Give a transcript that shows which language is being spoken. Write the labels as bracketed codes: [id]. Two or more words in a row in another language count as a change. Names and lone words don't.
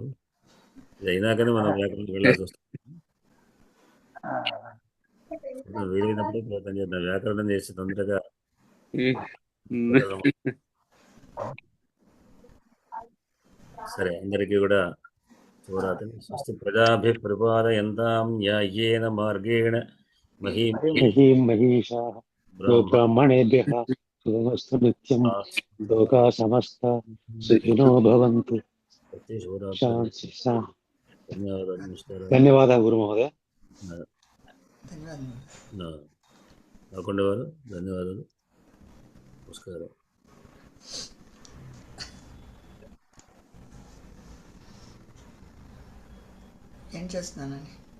[te] ఇది అయినాకనే మనం వ్యాకరణం వెళ్ళాల్సి వస్తుంది. వీలైనప్పుడే ప్రయత్నం చేద్దాం, వ్యాకరణం చేసి తొందరగా. సరే, అందరికీ కూడా శివరాత్రి. [sa] స్వస్తి ప్రజాభి పరిపాలయంతాం న్యాయేన మార్గేణ మహీం మహీం మహీషాః గోబ్రాహ్మణేభ్యః శుభమస్తు నిత్యం. లోకా సమస్తా సుఖినో భవంతు. [te] శివరాత్రి. [sa] శాంతి శాంతి. [te] ధన్యవాదాలు నమస్కారం. ధన్యవాదాలు గురు మహోదయ. ధన్యవాదాలు. కాకుండా వారు ధన్యవాదాలు, నమస్కారం. ఏం చేస్తున్నానండి?